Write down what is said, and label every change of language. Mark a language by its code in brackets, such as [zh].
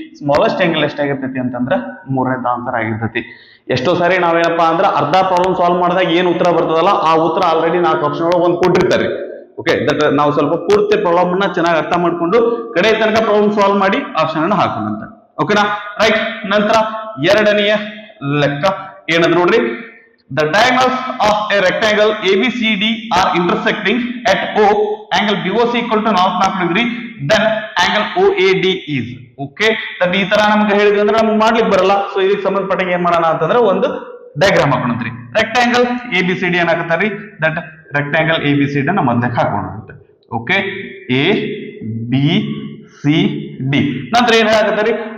[kn] Smallest angle ಎಷ್ಟಾಗಿರ್ತೈತಿ ಅಂತಂದ್ರೆ 3ನೇ answer ಆಗಿರ್ತೈತಿ. ಎಷ್ಟೋ ಸಾರಿ ನಾವೇನಪ್ಪಾ ಅಂದ್ರೆ ಅರ್ಧ ಪ್ರಾಬ್ಲಮ್ ಸಾಲ್ವ್ ಮಾಡಿದಾಗ ಏನ್ ಉತ್ತರ ಬರ್ತದಲ್ಲ ಆ ಉತ್ತರ ಆಲ್ರೆಡಿ 4 ಆಪ್ಷನ್ ಒಳಗೆ ಒಂದು ಕೊಟ್ಟಿರ್ತಾರೆ. ಓಕೆ, ದಟ್ ನಾವು ಸ್ವಲ್ಪ ಪೂರ್ತಿ ಪ್ರಾಬ್ಲಮ್ ಅನ್ನ ಚೆನ್ನಾಗಿ ಅರ್ಥ ಮಾಡ್ಕೊಂಡು ಕಡೆ ತನಕ ಪ್ರಾಬ್ಲಮ್ ಸಾಲ್ವ್ ಮಾಡಿ ಆಪ್ಷನ್ ಅನ್ನ ಹಾಕೋಣಂತ. ಓಕೆನಾ? ರೈಟ್. ನಂತರ ಎರಡನೆಯ ಲೆಕ್ಕ ಏನಂದ್ರೆ ನೋಡ್ರಿ, [en] the diagonals of a rectangle ABCD are intersecting at O, angle BOC equal to 44 degree, then angle OAD is. [kn] Okay, that ಈ ತರ ನಮಗೆ ಹೇಳಿದ್ವಿ ಅಂದ್ರೆ ನಮ್ಗೆ ಮಾಡ್ಲಿಕ್ಕೆ ಬರಲ್ಲ. ಸೊ ಇದಕ್ಕೆ ಸಂಬಂಧಪಟ್ಟಂಗೆ ಏನ್ ಮಾಡೋಣ ಅಂತಂದ್ರೆ ಒಂದು ಡಯಾಗ್ರಾಮ್ ಹಾಕೋಣಂತ್ರಿ. ರೆಕ್ಟಾಂಗಲ್ ABCD ಏನ್ ಹಾಕತ್ತಾರ್ರಿ? ದಟ್ ರೆಕ್ಟಾಂಗಲ್ ABCD ನ ಮೊದಲೇ ಹಾಕೋಣಂತೆ. ಓಕೆ, ABCD ನಂತರ ಏನ್ ಹಾಕತ್ತಾರ್ರಿ?